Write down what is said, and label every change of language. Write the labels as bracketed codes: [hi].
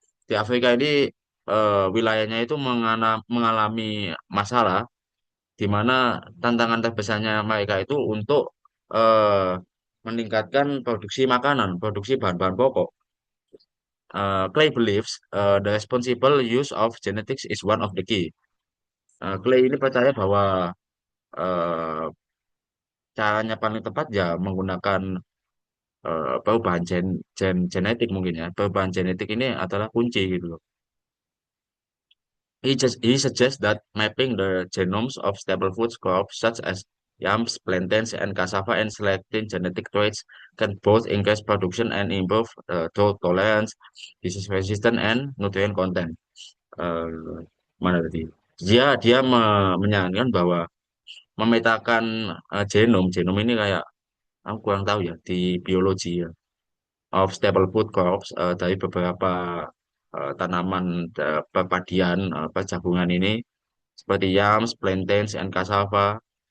[id] Di Afrika ini wilayahnya itu mengalami masalah di mana tantangan terbesarnya mereka itu untuk eh, meningkatkan produksi makanan, produksi bahan-bahan pokok. [en] Clay believes the responsible use of genetics is one of the key. [id] Clay ini percaya bahwa eh, caranya paling tepat ya menggunakan perubahan genetik mungkin ya. Perubahan genetik ini adalah kunci gitu loh. [en] He suggests that mapping the genomes of staple food crops such as yams, plantains, and cassava and selecting genetic traits can both increase production and improve drought tolerance, disease resistance, and nutrient content. [id] Uh, Mana tadi? Dia menyarankan bahwa memetakan genom ini kayak aku kurang tahu ya di biologi ya, [en] of staple food crops [id] dari beberapa tanaman perpadian apa jagungan ini seperti yams, plantains, and cassava.